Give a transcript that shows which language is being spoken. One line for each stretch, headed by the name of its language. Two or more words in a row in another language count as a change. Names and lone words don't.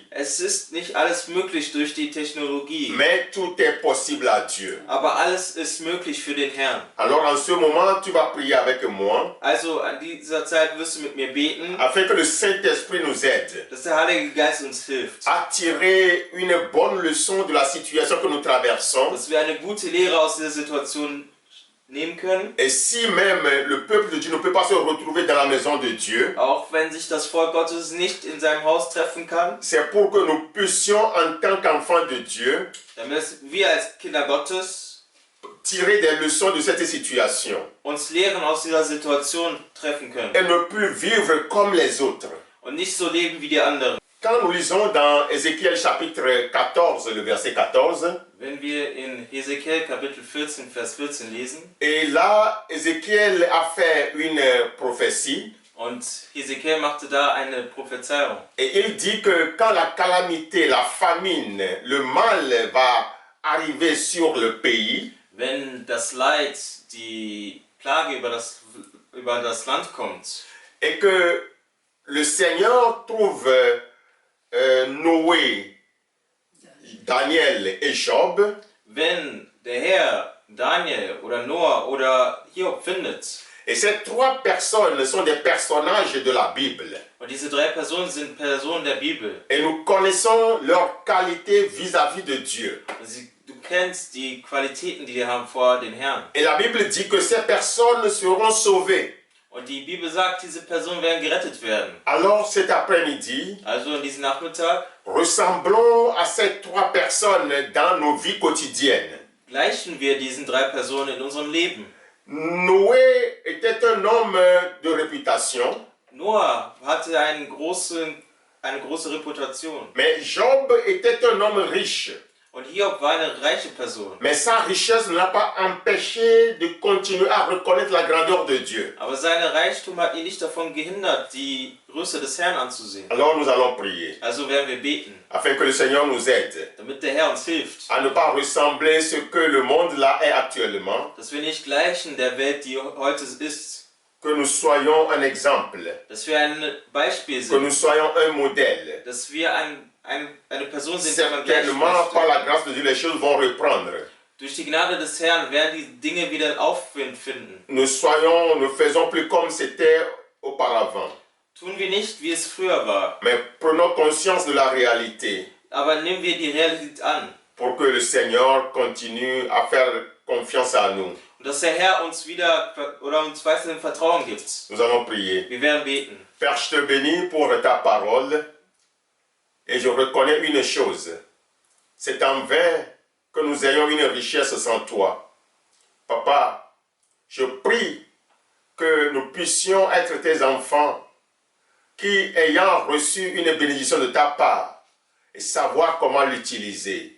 German: Es ist nicht alles möglich durch die Technologie,
French: mais tout est possible à Dieu.
German: aber alles ist möglich für den Herrn.
French: Alors en ce moment, tu vas prier avec moi,
German: Also an dieser Zeit wirst du mit mir beten,
French: afin que le Saint-Esprit nous aide
German: dass der Heilige Geist uns hilft.
French: à tirer une bonne leçon de la situation que nous traversons.
German: Dass wir eine gute Lehre aus dieser Situation nehmen können.
French: Et si même le peuple de Dieu ne peut pas se retrouver dans la maison de Dieu,
German: Auch wenn sich das Volk Gottes nicht in seinem Haus treffen kann,
French: c'est pour que nous puissions, en tant qu'enfants de Dieu,
German: damit wir als Kinder Gottes
French: tirer des leçons de cette situation
German: uns Lehren aus dieser Situation treffen können
French: et ne plus vivre comme les autres.
German: und nicht so leben wie die anderen.
French: Quand nous lisons dans Ézéchiel chapitre 14, le verset 14,
German: Wenn wir in Hesekiel Kapitel 14, Vers 14 lesen,
French: et là, Ézéchiel a fait une prophétie,
German: Und Hesekiel machte da eine Prophezeiung.
French: Et il dit que quand la calamité, la famine, le mal va arriver sur le pays,
German: Wenn das Leid, die Plage über das Land kommt
French: et que le Seigneur trouve Noé, Daniel et Job,
German: wenn der Herr Daniel oder Noah oder Hiob findet,
French: et ces trois personnes sont des personnages de la Bible,
German: und diese drei Personen sind Personen der Bibel,
French: et nous connaissons leurs qualités vis-à-vis de Dieu.
German: du kennst die Qualitäten, die die haben vor den Herrn.
French: Et la Bible dit que ces personnes seront sauvées.
German: Und die Bibel sagt, diese Personen werden gerettet werden.
French: Alors cet après-midi,
German: Also in diesem Nachmittag
French: ressemblons à ces trois personnes dans nos vies quotidiennes.
German: gleichen wir diesen drei Personen in unserem Leben.
French: Noé était un homme de réputation,
German: Noah hatte eine große Reputation.
French: mais Job était un homme riche.
German: Und Hiob war eine reiche Person.
French: Mais sa richesse ne l'a pas empêché de continuer à reconnaître la grandeur de Dieu.
German: Aber seine Reichtum hat ihn nicht davon gehindert, die Größe des Herrn anzusehen.
French: Alors nous allons prier,
German: Also werden wir beten,
French: afin que le Seigneur nous aide
German: damit der Herr uns hilft,
French: à ne pas ressembler ce que le monde là est actuellement,
German: dass wir nicht gleichen der Welt, die heute ist,
French: que nous soyons un exemple,
German: dass wir ein Beispiel
French: que nous
German: sind,
French: soyons un modèle.
German: dass wir eine Person sind, der man gleichen
French: Certainement, par
German: möchte.
French: la grâce de Dieu, les choses vont reprendre.
German: Durch die Gnade des Herrn werden die Dinge wieder in Aufwind finden.
French: Ne faisons plus comme c'était auparavant,
German: Tun wir nicht, wie es früher war,
French: mais prenons conscience de la réalité
German: aber nehmen wir die Realität an.
French: pour que le Seigneur continue à faire confiance à nous.
German: Und dass der Herr uns uns weiterhin Vertrauen gibt.
French: Nous allons prier.
German: Wir werden beten.
French: Père, je te bénis pour ta parole et je reconnais une chose. C'est en vain que nous ayons une richesse sans toi. Papa, je prie que nous puissions être tes enfants qui, ayant reçu une bénédiction de ta part, et savoir comment l'utiliser.